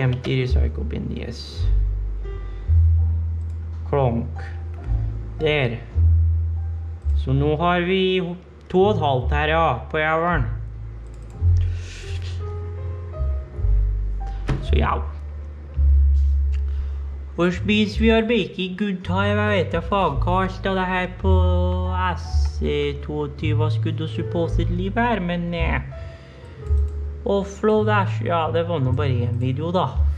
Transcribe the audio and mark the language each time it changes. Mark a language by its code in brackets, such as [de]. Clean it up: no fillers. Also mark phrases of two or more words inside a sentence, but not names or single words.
[en] Empty Recycle Bin, yes. [no] Klonk. Der. Så nå har vi 2,5 her, ja, på jævlen. Så ja. [en] Which means we are making good time. [no] Jeg vet da faen hva alt av det her på SE22 var skulle supposedly være, men Offload Dash, ja, det var nå bare en video da.